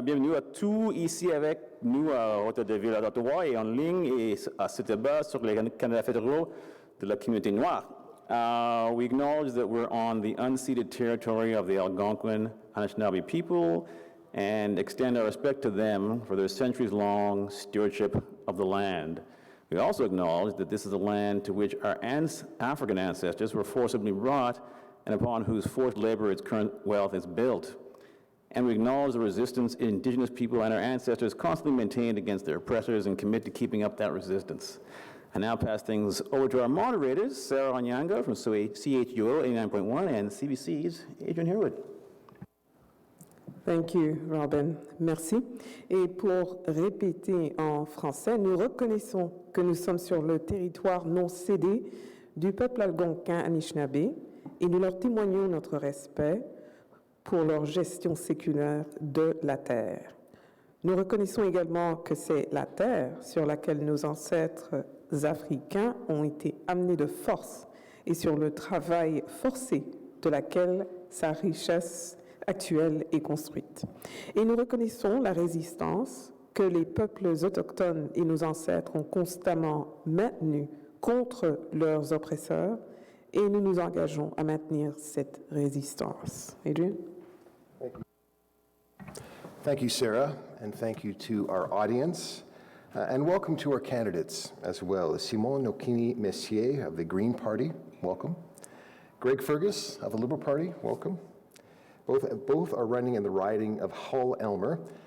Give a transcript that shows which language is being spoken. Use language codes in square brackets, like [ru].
[fr] Bienvenue à tous ici avec nous à Hôtel de Ville d'Ottawa et en ligne et à ce débat sur les candidats fédéraux de la communauté noire. [en] We acknowledge that we're on the unceded territory of the Algonquin Anishinaabe people and extend our respect to them for their centuries-long stewardship of the land. We also acknowledge that this is a land to which our African ancestors were forcibly brought and upon whose forced labor its current wealth is built. And we acknowledge the resistance Indigenous people and our ancestors constantly maintained against their oppressors and commit to keeping up that resistance. I now pass things over to our moderators, Sarah Onyanga from CHUO 89.1 and CBC's Adrian Herwood. Thank you, Robin. Merci. [fr] Et pour répéter en français, nous reconnaissons que nous sommes sur le territoire non cédé du peuple algonquin Anishinaabe et nous leur témoignons notre respect pour leur gestion séculaire de la terre. Nous reconnaissons également que c'est la terre sur laquelle nos ancêtres africains ont été amenés de force et sur le travail forcé de laquelle sa richesse actuelle est construite. Et nous reconnaissons la résistance que les peuples autochtones et nos ancêtres ont constamment maintenue contre leurs oppresseurs et nous nous engageons à maintenir cette résistance. [en] Adrian? Thank you, Sarah, and thank you to our audience. And welcome to our candidates as well. Simone Messi of the Green Party, welcome. Greg Fergus of the Liberal Party, welcome. Both are running in the riding of Hull-Elmer.